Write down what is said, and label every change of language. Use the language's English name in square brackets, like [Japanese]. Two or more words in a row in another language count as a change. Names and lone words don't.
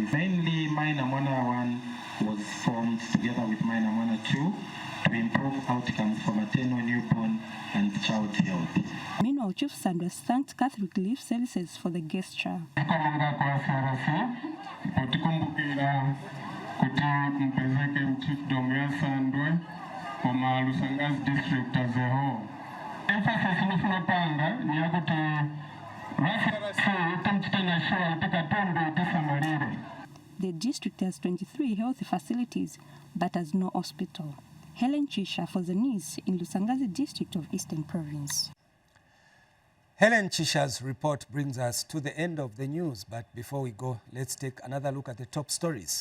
[English] Mainly, Mai na Mwana 1 was formed together with Mai na Mwana 2 to improve outcomes for maternal, newborn, and child health. Meanwhile, Chief Sanders thanked Catholic Relief Services for the gesture. Lusangazi district as a whole. [Nyanja] Emphasis tunapanga ni ya [English] The district has 23 health facilities but has no hospital. Helen Chisha for Zanis in Lusangazi district of Eastern Province. Helen Chisha's report brings us to the end of the news, but before we go, let's take another look at the top stories.